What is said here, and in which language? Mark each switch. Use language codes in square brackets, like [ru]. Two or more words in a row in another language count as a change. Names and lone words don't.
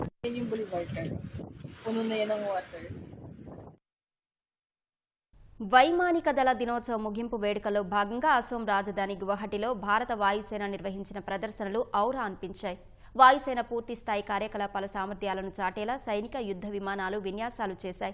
[tl] yan yung boulevard na. Puno na yan ng water. [te] వైమానిక దళ దినోత్సవ ముగింపు వేడుకలో భాగంగా అసోం రాజధాని గువాహటిలో భారత వాయుసేన నిర్వహించిన ప్రదర్శనలు ఔరా అనిపించాయి. వాయుసేన పూర్తి స్థాయి కార్యకలాపాల సామర్థ్యాలను చాటేలా సైనిక యుద్ధ విమానాలు విన్యాసాలు చేశాయి.